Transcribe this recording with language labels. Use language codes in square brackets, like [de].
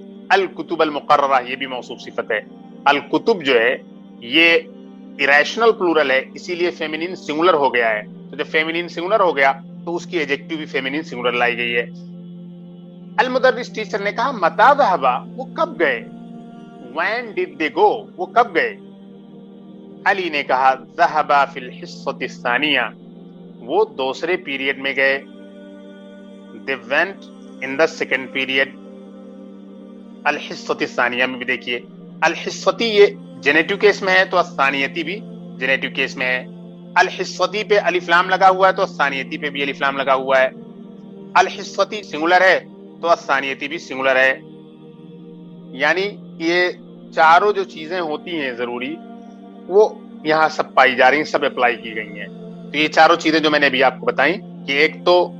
[ur] الکتب المقررہ یہ بھی موصوف صفت ہے. الکتب جو ہے یہ اریشنل پلورل ہے، اسی لیے فیمینین سنگولر ہو گیا ہے. تو جب فیمینین سنگولر ہو گیا تو اس کی ایڈجیکٹو بھی فیمینین سنگولر لائی گئی ہے. المدرس ٹیچر نے کہا [ar] متا ذهبا، [ur] وہ کب گئے. [en] when did they go، [ur] وہ کب گئے. علی نے کہا [ar] ذهبا فی الحصۃ الثانیہ، [ur] وہ دوسرے پیریڈ میں گئے. [en] they went in the second period. [ur] الحصۃ الثانیہ میں بھی دیکھیے الحصتی یہ جنیٹو کیس میں ہے تو الثانیتی بھی جنیٹو کیس میں ہے. الحصتی پہ الف لام لگا ہوا ہے تو الثانیتی پہ بھی الف لام لگا ہوا ہے. الحصتی سنگولر ہے تو الثانیتی بھی سنگولر ہے. یعنی یہ چاروں جو چیزیں ہوتی ہیں ضروری وہ یہاں سب پائی جا رہی ہیں، سب اپلائی کی گئی ہیں. تو یہ چاروں چیزیں جو میں نے ابھی آپ کو بتائیں کہ ایک تو